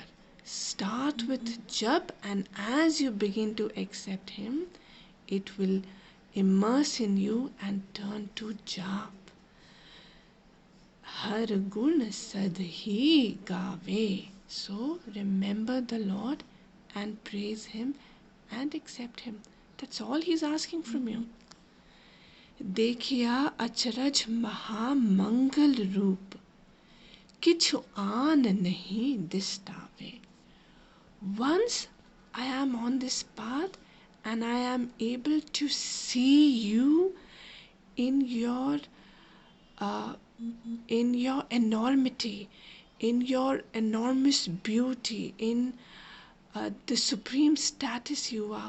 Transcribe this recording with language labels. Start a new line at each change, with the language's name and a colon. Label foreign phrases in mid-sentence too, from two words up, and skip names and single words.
English: Start with jap, and as you begin to accept Him, it will immerse in you and turn to jap.
Punjabi: ਹਰਿ ਗੁਣ ਸਦ ਹੀ ਗਾਵੈ.
English: So remember the Lord and praise Him and accept Him. That's all He's asking from you.
Punjabi: ਦੇਖਿਆ ਅਚਰਜ ਮਹਾਮੰਗਲ ਰੂਪ, ਕਿਛੁ ਆਨ ਨਹੀਂ ਦਿਸਤਾਵੇ.
English: Once I am on this path and I am able to see you in your enormity, in your enormous beauty, in the supreme status you are.